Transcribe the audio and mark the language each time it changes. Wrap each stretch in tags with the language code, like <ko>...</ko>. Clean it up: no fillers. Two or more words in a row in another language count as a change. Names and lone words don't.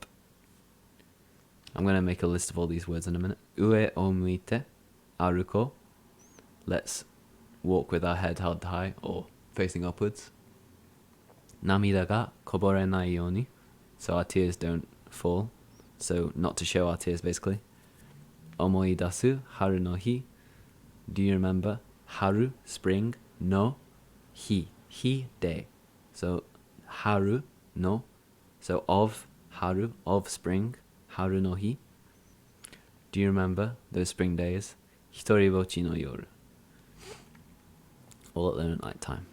<en>I'm going to make a list of all these words in a minute.</en> <ja>上を向いて歩こう.</ja> <en>Let's walk with our head held high or facing upwards.</en> <ja>涙がこぼれないように.</ja> <en>So our tears don't fall. so not to show our tears basically.</en> <ja>思い出す春の日.</ja> <en>Do you remember?</en> <ja>Haru, spring, no, hi, day.</ja> <en>So haru, no, so of haru, of spring,</en> <ja>春の日.</ja> <en>Do you remember those spring days?</en> <ja>一人ぼっちの夜.</ja> <en>All alone at night time.</en>